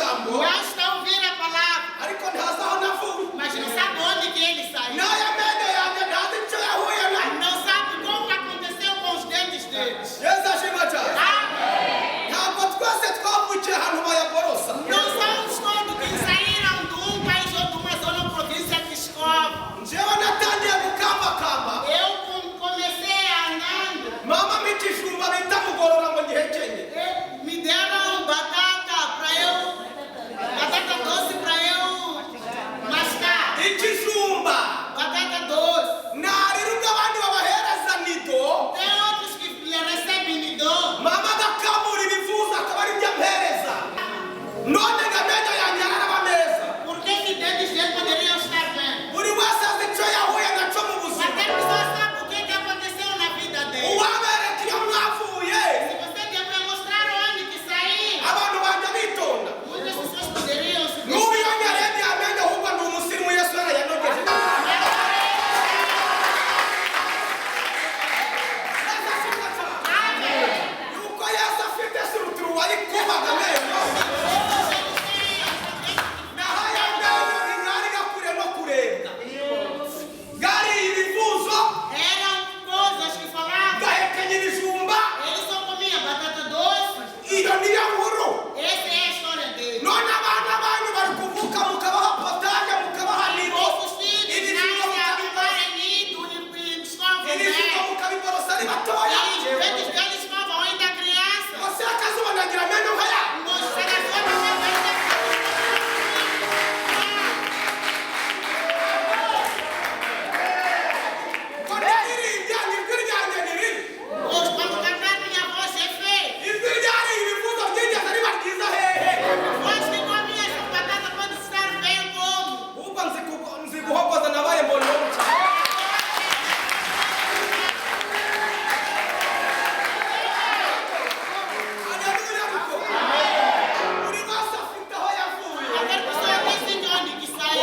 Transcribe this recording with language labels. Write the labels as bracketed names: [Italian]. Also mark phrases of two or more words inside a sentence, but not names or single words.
[Kinyarwanda] ijambo [Portuguese] Não está ouvindo a palavra, [Kinyarwanda] ariko ntazi aho navuye [Portuguese] mas não sabe onde que ele saiu. [Kinyarwanda] n'aya menyo yanjye ntazi icyo yahuye nayo. [Portuguese] Não sabe como aconteceu com os dentes deles. [Kinyarwanda] Yesu ashimwe cyane. Ntabwo twese twavukiye ahantu bayaborosa. [Portuguese] Não somos todos que saíram de um país ou de uma zona ou província que escova. [Kinyarwanda] Njyewe natangiye gukambakamba [Portuguese] Eu comecei andando, [Kinyarwanda] mama mpa ikijumba bita mugorora ngo ngihekenye. [Portuguese] me deram batata doce para eu mascar. [Kinyarwanda] Ikijumba [Portuguese] Batata doce. [Kinyarwanda] nariruka abandi babahereza nido [Portuguese] Tem outros que lhe recebem nido. [Kinyarwanda] mama agakamura ibivuza akaba ari byo ampereza. None ngo amenyo yanjye araraba neza. [Portuguese] Por que dentes dele poderiam estar bem? [Kinyarwanda] Buri wese azi icyo yahuye nacyo mu buzima. [Portuguese] Qualquer pessoa sabe o que aconteceu na vida dele. [Kinyarwanda] Uwabereka iyo mwavuye [Portuguese] Se você quer mostrar onde que saiu, [Kinyarwanda] abantu bajya bitonda. [Portuguese] muitas pessoas poderiam se [Kinyarwanda] N'ubu iyo nyarebye amenyo ahubwo ni umusirimu Yesu yarayanogeje. Yuko Yesu afite suruturu wayikubaga amenyo. Naho aya menyo ntiyari gakure no kurebwa. Gari ibivuzo [Portuguese] Eram coisas que falavam. [Kinyarwanda] gahekenya ibijumba. [Portuguese] Ele só comia batata doce. [Kinyarwanda] Iyo niyo nkuru. [Portuguese] Essa é a história dele. [Kinyarwanda] None abana banyu bari kuvuka mukabaha potaje mukabaha nido. [Portuguese] Nossos filhos nascem a vivar em nido e escovam [Kinyarwanda] Ibijumba [Portuguese] bem. [Kinyarwanda] mukabiborosa ari batoya. [Portuguese] E os dentes deles escovam ainda criança. [Kinyarwanda] Você akazuba nagira amenyo nkaya. [Portuguese] Nos selecionam ainda. [Kinyarwanda] Ngo ndiririmbye ijwi ryanjye ni ribi. [Portuguese] Hoje, quando cantar minha voz é feia. [Kinyarwanda] Ijwi ryari ibivuzo byigeze riba ryiza hehe. [Portuguese] Voz que comia essa batata pode estar bem como. [Kinyarwanda] Ubwo nzi guhogoza nabaye mbonye wo mucyaro. Haleluya ariko. Buri wese afite aho yavuye. [Portuguese] Qualquer pessoa tem de onde que saiu.